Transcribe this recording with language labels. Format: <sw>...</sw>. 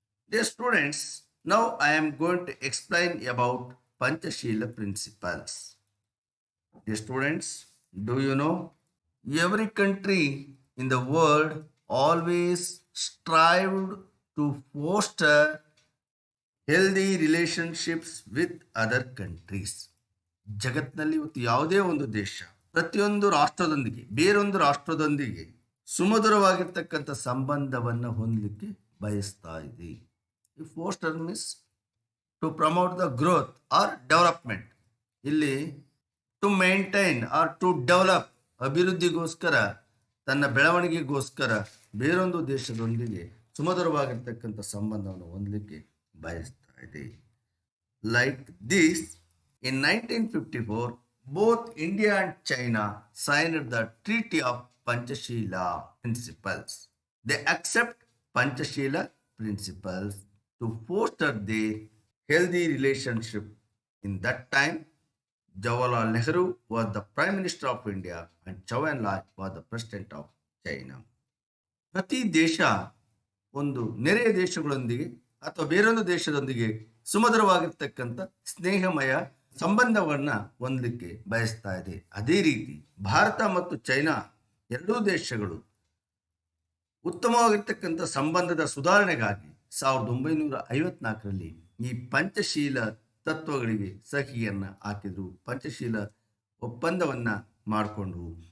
<en>Dear students, now I am going to explain about Panchashila principles. Dear students, do you know every country in the world always strived to foster healthy relationships with other countries.</en> <kn>ಜಗತ್ತಿನಲ್ಲಿ ಇವತ್ತು ಯಾವುದೇ ಒಂದು ದೇಶ ಪ್ರತಿಯೊಂದು ರಾಷ್ಟ್ರದೊಂದಿಗೆ ಬೇರೊಂದು ರಾಷ್ಟ್ರದೊಂದಿಗೆ ಸುಮಧುರವಾಗಿರ್ತಕ್ಕಂಥ ಸಂಬಂಧವನ್ನು ಹೊಂದಲಿಕ್ಕೆ ಬಯಸ್ತಾ ಇದೆ.</kn> <en>Foster means to promote the growth or development.</en> <kn>ಇಲ್ಲಿ</kn> <en>to maintain or to develop,</en> <kn>ಅಭಿವೃದ್ಧಿಗೋಸ್ಕರ ತನ್ನ ಬೆಳವಣಿಗೆಗೋಸ್ಕರ ಬೇರೊಂದು ದೇಶದೊಂದಿಗೆ ಸುಮಧುರವಾಗಿರ್ತಕ್ಕಂಥ ಸಂಬಂಧವನ್ನು ಹೊಂದಲಿಕ್ಕೆ ಬಯಸ್ತಾ ಇದೆ.</kn> <en>Like this, in 1954, both India and China signed the Treaty of Panchashila Principles. They accept Panchashila principles to foster their healthy relationship. In that time, Jawaharlal Nehru was the Prime Minister of India and Zhou Enlai was the President of China.</en> <kn>ಪ್ರತಿ ದೇಶ ಒಂದು ನೆರೆಯ ದೇಶಗಳೊಂದಿಗೆ ಅಥವಾ ಬೇರೊಂದು ದೇಶದೊಂದಿಗೆ ಸುಮಧುರವಾಗಿರ್ತಕ್ಕಂಥ ಸ್ನೇಹಮಯ ಸಂಬಂಧವನ್ನು ಹೊಂದಲಿಕ್ಕೆ ಬಯಸ್ತಾ ಇದೆ. ಅದೇ ರೀತಿ ಭಾರತ ಮತ್ತು ಚೈನಾ ಎರಡೂ ದೇಶಗಳು ಉತ್ತಮವಾಗಿರ್ತಕ್ಕಂಥ ಸಂಬಂಧದ ಸುಧಾರಣೆಗಾಗಿ 1954ರಲ್ಲಿ ಈ ಪಂಚಶೀಲ ತತ್ವಗಳಿಗೆ ಸಹಿಯನ್ನು ಹಾಕಿದ್ರು, ಪಂಚಶೀಲ ಒಪ್ಪಂದವನ್ನು ಮಾಡಿಕೊಂಡ್ರು.</kn>